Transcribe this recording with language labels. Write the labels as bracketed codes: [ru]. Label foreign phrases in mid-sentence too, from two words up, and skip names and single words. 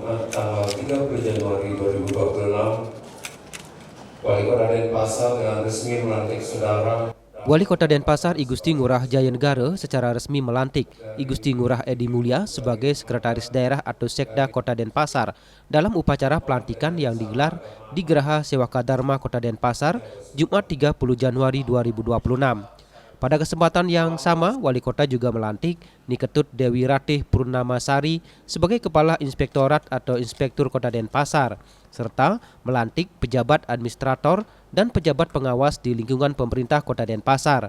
[id] tanggal 30 Januari 2026, Walikota Denpasar dengan resmi melantik Saudara Walikota Denpasar I Gusti Ngurah Jaya Negara secara resmi melantik I Gusti Ngurah Eddy Mulya sebagai Sekretaris Daerah atau Sekda Kota Denpasar dalam upacara pelantikan yang digelar di Geraha Sewaka Dharma Kota Denpasar Jumat 30 Januari 2026. Pada kesempatan yang sama, Wali Kota juga melantik Niketut Dewi Ratih Purnamasari sebagai Kepala Inspektorat atau Inspektur Kota Denpasar, serta melantik pejabat administrator dan pejabat pengawas di lingkungan pemerintah Kota Denpasar.